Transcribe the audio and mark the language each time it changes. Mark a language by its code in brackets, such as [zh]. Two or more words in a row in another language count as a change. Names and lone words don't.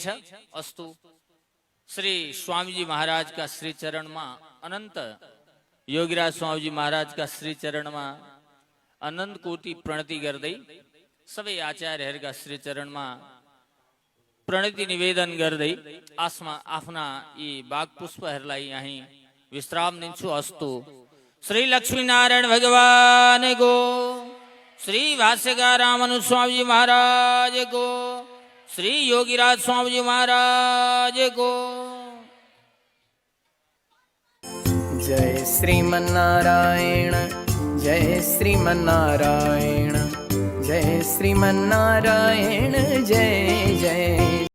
[ne] अस्तु, श्री स्वामीजी महाराजका श्री चरणमा अनन्त योगीराज स्वामीजी महाराजका श्री चरणमा अनन्त कोटि प्रणति गर्दै सबै आचार्यहरूका श्री चरणमा प्रणति निवेदन गर्दै आफ्ना यी बाग पुष्पहरूलाई यहीँ विश्राम दिन्छु। अस्तु, श्री लक्ष्मीनारायण भगवानको, श्री भाष्यकार रामानुज स्वामीजी महाराज को, श्री योगीराज स्वामीजी महाराज को। जय श्रीमन्नारायण, जय श्रीमन्नारायण, जय श्रीमन्नारायण, जय जय।